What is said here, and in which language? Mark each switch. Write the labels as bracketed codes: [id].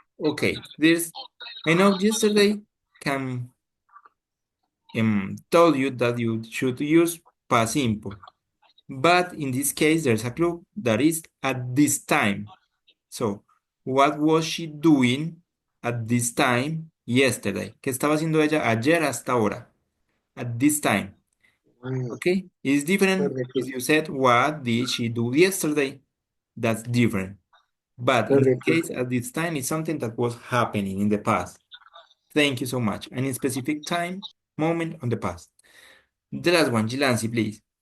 [en] Okay, I know yesterday can told you that you should use past simple. But in this case, there's a clue that is at this time. So, what was she doing at this time yesterday? [es] ¿Qué estaba haciendo ella ayer hasta ahora? [en] At this time. Okay? It's different if you said, what did she do yesterday? That's different. But in this case, at this time, it's something that was happening in the past. Thank you so much. And in specific time, moment on the past. The last one, Gilansi, please.